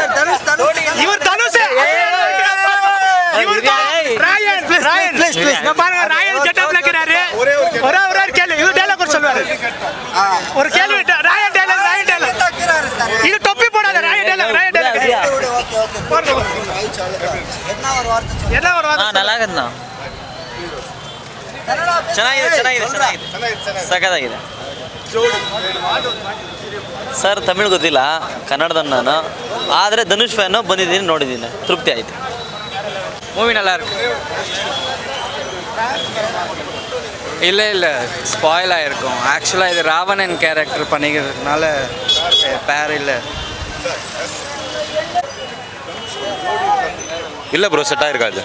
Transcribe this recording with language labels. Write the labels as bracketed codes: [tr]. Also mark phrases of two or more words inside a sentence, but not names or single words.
[ta] இவர் தனுஷ் ராயன் செட்டப்ல இருக்கிறாரு. ஒரே கேள்வி, இவர் டைலாக் கூட சொல்வாரு. ஒரு கேள்வி, ராயன் டைலாக் இது தொப்பி போடாத. ராயன் டைலாக் என்ன ஒரு வார்த்தை? நல்லா இருக்குண்ணா, [kn] ಚೆನ್ನಾಗಿದೆ ಸಖತ್ತಾಗಿದೆ ಸರ್. ತಮಿಳು ಗೊತ್ತಿಲ್ಲ, ಕನ್ನಡದನ್ನು ನಾನು. ಆದರೆ ಧನುಷ್ ಫ್ಯಾನು ಬಂದಿದ್ದೀನಿ, ನೋಡಿದ್ದೀನಿ, ತೃಪ್ತಿ ಆಯಿತು. [ta] மூவி நல்லா இருக்கு. இல்லை ஸ்பாயில் ஆகிருக்கும். ஆக்சுவலாக இது ராவணன் கேரக்டர் பண்ணிக்கிறதுனால பேர் இல்லை ப்ரோ, செட் ஆகிருக்காது.